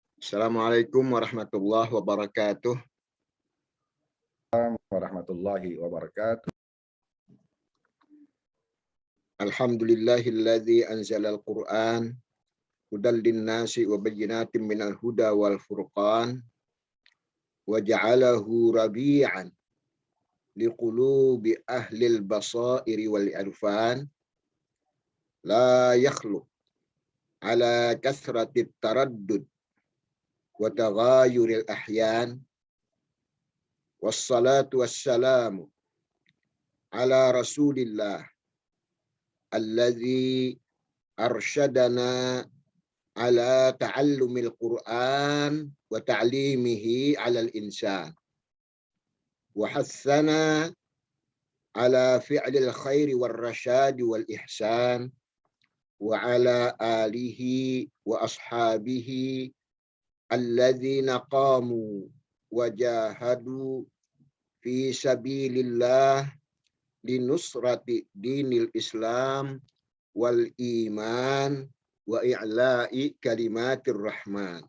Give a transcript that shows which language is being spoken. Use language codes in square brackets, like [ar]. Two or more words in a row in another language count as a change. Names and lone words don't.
[ar] السلام عليكم ورحمة الله وبركاته. ورحمة الله وبركاته. الحمد لله الذي أنزل القرآن هدى للناس وبينات من الهدى والفرقان وجعله ربيعا لقلوب أهل البصائر والعرفان لا يخلق على كثرة الترداد وتغير الأحيان والصلاة والسلام على رسول الله الذي أرشدنا إلى تعلم القرآن وتعليمه على الإنسان وحث على فعل الخير والرشاد والإحسان وعلى آله وأصحابه الذين قاموا وجاهدوا في سبيل الله لنصرة دين الإسلام والإيمان وإعلاء كلمة الرحمن.